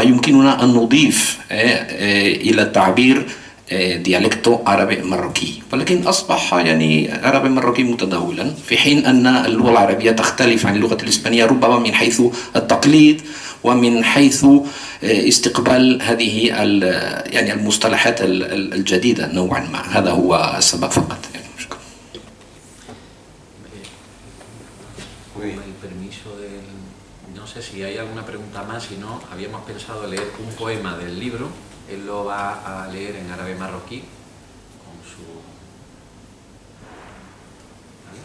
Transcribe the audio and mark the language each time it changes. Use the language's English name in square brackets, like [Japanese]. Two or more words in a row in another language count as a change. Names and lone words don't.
[Arabic] يمكننا أن نضيف إلى التعبير ديالكتو عربي مروكي، ولكن أصبح يعني عربي مروكي متداولا، في حين أن اللغة العربية تختلف عن اللغة الإسبانية ربما من حيث التقليد ومن حيث استقبال هذه يعني المصطلحات الجديدة نوعا ما. هذا هو السبب فقط. شكرا. [Spanish] Con el permiso del... No sé si hay alguna pregunta más, si no, habíamos pensado leer un poema del libro. Él lo va a leer en árabe marroquí, con su... ¿vale?